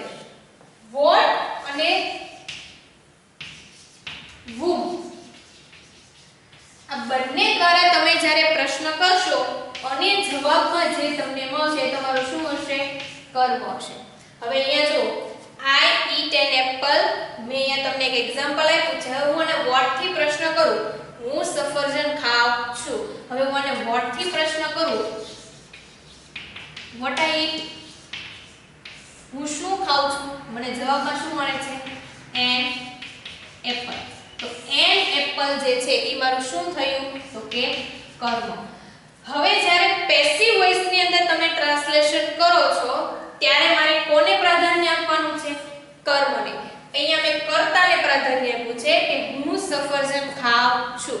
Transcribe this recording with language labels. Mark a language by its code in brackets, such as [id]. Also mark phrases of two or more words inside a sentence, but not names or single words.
[gu] વોટ અને whom આ બંને દ્વારા તમે જ્યારે પ્રશ્ન કરશો અને જવાબમાં જે તમને મળશે તમારું શું હશે કર્મ હશે. હવે અહીંયા જો [en] I eat an apple. [gu] મેં અહીંયા તમને એક એક્ઝામ્પલ આપ્યું છે. હવે હું આને વોટ થી પ્રશ્ન કરું, હું સફરજન ખાઉં છું. હવે હું આને વોટ થી પ્રશ્ન કરું, [en] what I eat, [gu] હું શું ખાઉં છું, મને જવાબમાં શું મળે છે [en] an apple. [gu] તો [en] an apple [gu] જે છે એ મારું શું થયું તો કે કર્મ. હવે જ્યારે [en] passive voice [gu] ની અંદર તમે ટ્રાન્સલેશન કરો છો ત્યારે મારે કોને પ્રાધાન્ય આપવાનું છે કર્મને. અહીંયા મેં કર્તાને પ્રાધાન્ય આપ્યું છે કે હું સફરજન ખાઉં છું.